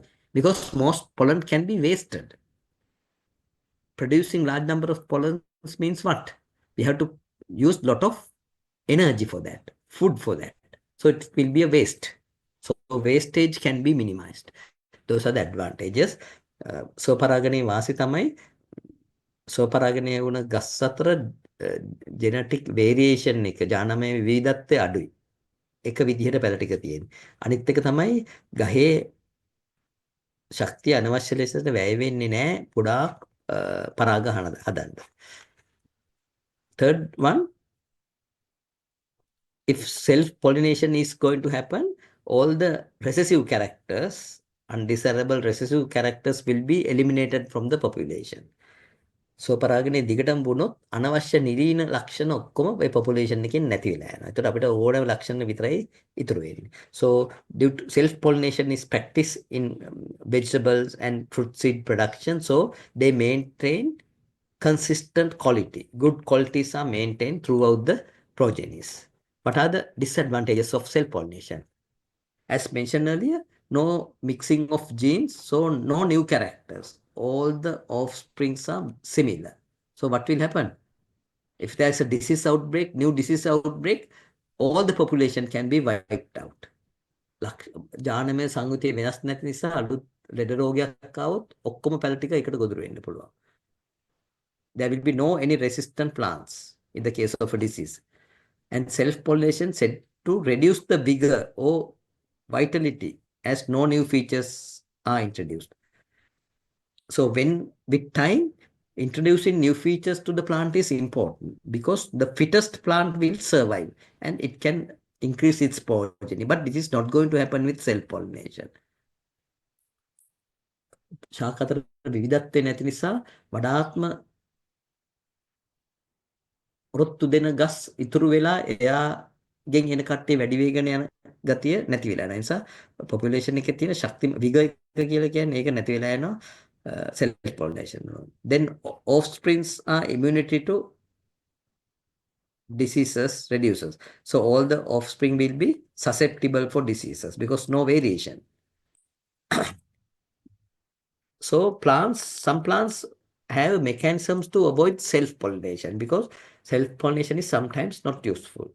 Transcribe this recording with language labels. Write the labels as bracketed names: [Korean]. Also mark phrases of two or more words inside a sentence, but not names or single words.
[English] Because most pollen can be wasted. Producing large number of pollens means what? We have to use lot of energy for that, food for that. So it will be a waste. So wastage can be minimized. Those are the advantages. [Sinhala] ස්වපරාගනයේ වාසි තමයි ස්වපරාගනය වුණ ගස් අතර [English] genetic variation [Sinhala] එක ජානමය විවිධත්වය අඩුයි. එක විදිහට පැල ටික තියෙන්නේ. අනිත් එක තමයි ගහේ ශක්තිය අනවශ්‍ය ලෙසට වැය වෙන්නේ නැහැ පුඩා පරාග හදන්න. [English] Third one, if self-pollination is going to happen, all the recessive characters, undesirable recessive characters will be eliminated from the population. [Sinhala] ස්වපරාගනයේ දිගටම වුණොත් අනවශ්‍ය නිරීන ලක්ෂණ ඔක්කොම ඒ population එකෙන් නැති වෙලා යනවා. ඒතකොට අපිට ඕනම ලක්ෂණ විතරයි ඉතුරු වෙන්නේ. [English] So due to self-pollination is practiced in vegetables and fruit seed production, so they maintain consistent quality. Good qualities are maintained throughout the progenies. What are the disadvantages of self-pollination? As mentioned earlier, no mixing of genes, so no new characters. All the offsprings are similar. So what will happen? If there's a disease outbreak, new disease outbreak, all the population can be wiped out. [Sinhala] ජානමය සංයුතිය වෙනස් නැති නිසා අලුත් ලෙඩ රෝගයක් ආවොත් ඔක්කොම පැල ටික එකට ගොදුරු වෙන්න පුළුවන්. [English] There will be no any resistant plants in the case of a disease. And self-pollination said to reduce the vigor or vitality as no new features are introduced. So with time, introducing new features to the plant is important because the fittest plant will survive and it can increase its progeny. But this is not going to happen with self-pollination. [Sinhala] ශාක අතර විවිධත්වය නැති නිසා වඩාත්ම රොත්තු දෙන ගස් ඉතුරු වෙලා එයාගෙන් එන කට්ටිය වැඩි වෙගෙන යන ගතිය නැති වෙලා යන නිසා පොපියුලේෂන් එකේ තියෙන ශක්ති විග එක කියලා කියන්නේ ඒක නැති වෙලා යනවා [English] self pollination. Then offsprings are immunity to diseases reduces. So all the offspring will be susceptible for diseases because no variation. So some plants have mechanisms to avoid self-pollination because self-pollination is sometimes not useful.